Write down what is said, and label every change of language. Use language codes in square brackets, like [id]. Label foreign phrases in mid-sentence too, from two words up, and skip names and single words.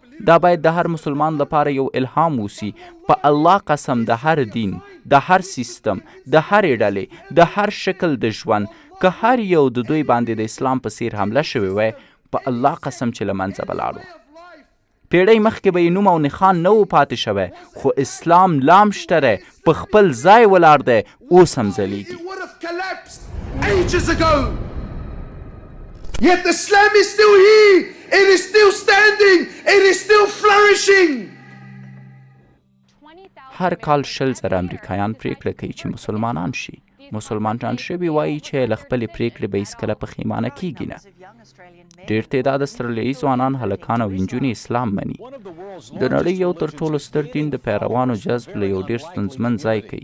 [ps] دا باید د هر مسلمان لپاره یو الهام اوسي. په الله قسم د هر دین، د هر سیستم، د هرې ډلې، د هر شکل د ژوند که هر یو د دوی باندې د اسلام په څیر حمله شوې وای، په الله قسم چې له منځه به لاړو. پیړۍ مخکې به یې نوم او نښان نه و پاتې شوی، خو اسلام لام شته دی، په خپل ځای ولاړ دی، اوس هم ځلیږي. [en] Yet Islam is still here. It is still standing. It is still flourishing. [ps] هر کال 100,000 امریکایان پریکړه کوي چې مسلمانان شي. مسلمانان شوي وایي چې له خپلې پریکړې به هیڅکله پښیمانه کیږي نه. ډېر تعداد استرالیایي ځوانان، هلکان او نجونې اسلام مني. د نړۍ یو تر ټولو ستر دین د پیروانو جذب له یو ډېر ستونزمن ځای کوي.